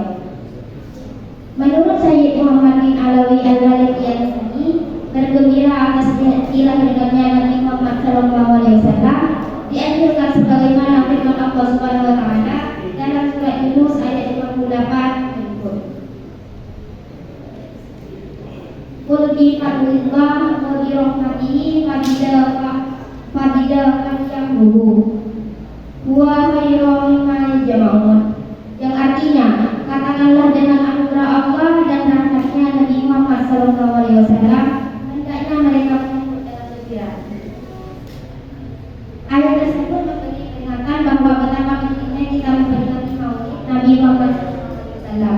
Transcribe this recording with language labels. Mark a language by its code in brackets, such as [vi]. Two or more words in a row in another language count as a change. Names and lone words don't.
[id] Menurut Sayyid Muhammad bin Alawi Al-Walid Al-Sani, bergembira atas dilahirkannya Nabi Muhammad SAW dianjurkan sebagaimana firman Allah [ar] سبحانه وتعالى [id] dalam surat Yunus ayat 58 berikut. [ar] قل بفضل الله وبرحمته فبذلك هو خير مما يجمعون. [id] Yang artinya, katakanlah dengan anugerah Allah dan rahmatnya Nabi Muhammad SAW, hendaknya mereka menyambut dengan gembira. Ayat tersebut memberi peringatan bahwa betapa pentingnya kita memperingati Maulid Nabi Muhammad SAW.